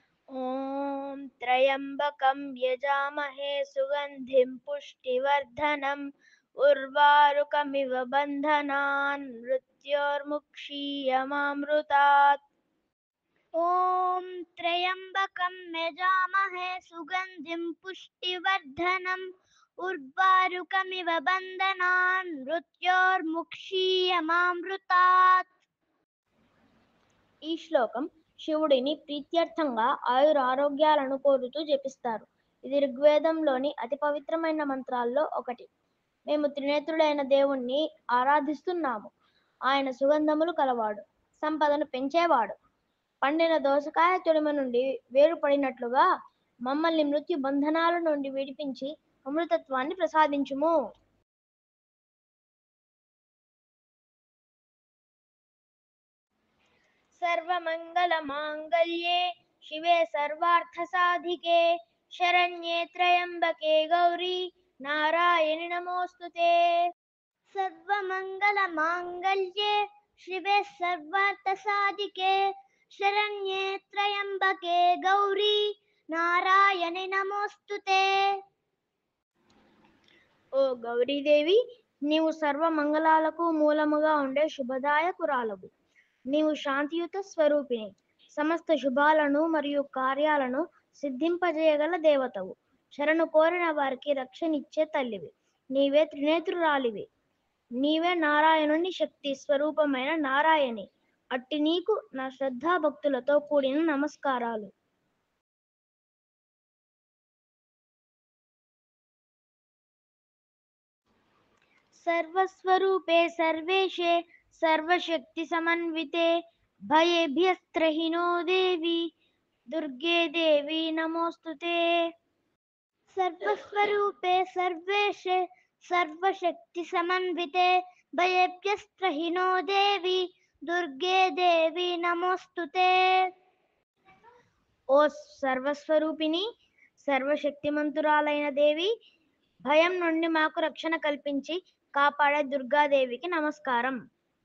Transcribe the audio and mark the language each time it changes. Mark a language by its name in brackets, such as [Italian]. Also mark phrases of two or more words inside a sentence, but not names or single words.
[Sanskrit] ॐ त्र्यम्बकं यजामहे सुगन्धिं पुष्टिवर्धनम् उर्वारुकमिव बन्धनान् मृत्योर्मुक्षीयमामृतात्। ॐ त्र्यम्बकं यजामहे सुगन्धिं पुष्टिवर्धनम् उर्वारुकमिव बन्धनान् मृत्योर्मुक्षीयमामृतात्। [Telugu] ఈ శ్లోకం శివుడిని ప్రీత్యర్థంగా ఆయురారోగ్యాలను కోరుతూ జపిస్తారు. ఇది ఋగ్వేదంలోని అతి పవిత్రమైన మంత్రాల్లో ఒకటి. మేము త్రినేత్రుడైన దేవుణ్ణి ఆరాధిస్తున్నాము. ఆయన సుగంధములు కలవాడు, సంపదను పెంచేవాడు. పండిన దోసకాయ తొడిమ నుండి వేరుపడినట్లుగా మమ్మల్ని మృత్యు బంధనాల నుండి విడిపించి అమృతత్వాన్ని ప్రసాదించుము. [Sanskrit] सर्वमङ्गलमाङ्गल्ये शिवे सर्वार्थसाधिके शरण्ये त्र्यम्बके गौरी नारायणि नमोऽस्तुते। सर्वमङ्गलमाङ्गल्ये शिवे सर्वार्थसाधिके शरण्ये त्र्यम्बके गौरी नारायणि नमोऽस्तुते। [Telugu] ఓ గౌరీదేవి, నీవు సర్వమంగళాలకు మూలముగా ఉండే శుభదాయకురాలవు. నీవు శాంతియుత స్వరూపిణి, సమస్త శుభాలను మరియు కార్యాలను సిద్ధింపజేయగల దేవతవు. శరణు కోరిన వారికి రక్షణిచ్చే తల్లివి. నీవే త్రినేత్రురాలివి. నీవే నారాయణుని శక్తి స్వరూపమైన నారాయణి. అట్టి నీకు నా శ్రద్ధాభక్తులతో కూడిన నమస్కారాలు. [Sanskrit] सर्वस्वरूपे सर्वेशे सर्वशक्ति समन्विते भयेभ्यस्त्रहिनो देवी दुर्गे देवी नमोस्तुते। सर्वस्वरूपे सर्वेशे सर्वशक्ति समन्विते भयेभ्यस्त्रहिनो देवी दुर्गे देवी नमोस्तुते। [Telugu] ఓ సర్వస్వరూపిణి, సర్వశక్తిమంతురాలైన దేవి, భయం నుండి మాకు రక్షణ కల్పించి కాపాడే దుర్గాదేవికి నమస్కారం.